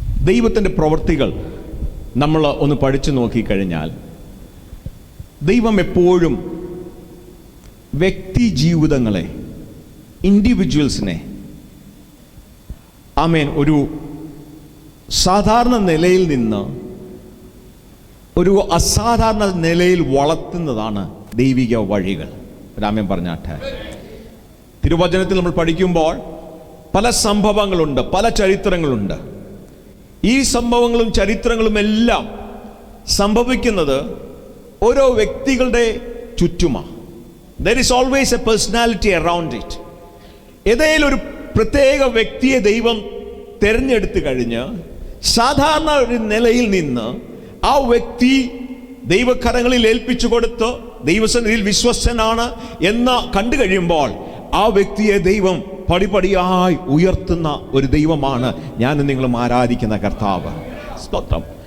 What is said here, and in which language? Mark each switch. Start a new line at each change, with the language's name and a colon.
Malayalam: ദൈവത്തിൻ്റെ പ്രവൃത്തികൾ നമ്മൾ ഒന്ന് പഠിച്ചു നോക്കിക്കഴിഞ്ഞാൽ, ദൈവം എപ്പോഴും വ്യക്തി ജീവിതങ്ങളെ, ഇൻഡിവിജ്വൽസിനെ ആമേൻ ഒരു സാധാരണ നിലയിൽ നിന്ന് ഒരു അസാധാരണ നിലയിൽ വളർത്തുന്നതാണ് ദൈവിക വഴികൾ. രാമൻ പറഞ്ഞാട്ടെ. തിരുവചനത്തിൽ നമ്മൾ പഠിക്കുമ്പോൾ പല സംഭവങ്ങളുണ്ട്, പല ചരിത്രങ്ങളുണ്ട്. ഈ സംഭവങ്ങളും ചരിത്രങ്ങളും എല്ലാം സംഭവിക്കുന്നത് ഓരോ വ്യക്തികളുടെ ചുറ്റുമാണ്.
English: There is always a personality around it.
Malayalam: ഏതെങ്കിലും ഒരു പ്രത്യേക വ്യക്തിയെ ദൈവം തിരഞ്ഞെടുത്തു കഴിഞ്ഞ് സാധാരണ ഒരു നിലയിൽ നിന്ന് ആ വ്യക്തി ദൈവകരങ്ങളിൽ ഏൽപ്പിച്ചു കൊടുത്ത് ദൈവസന്നിധിയിൽ വിശ്വസ്തനാണ് എന്ന് കണ്ടു കഴിയുമ്പോൾ ആ വ്യക്തിയെ ദൈവം പടിപടിയായി ഉയർത്തുന്ന ഒരു ദൈവമാണ് ഞാനും നിങ്ങളും ആരാധിക്കുന്ന കർത്താവ്. സ്തോത്രം.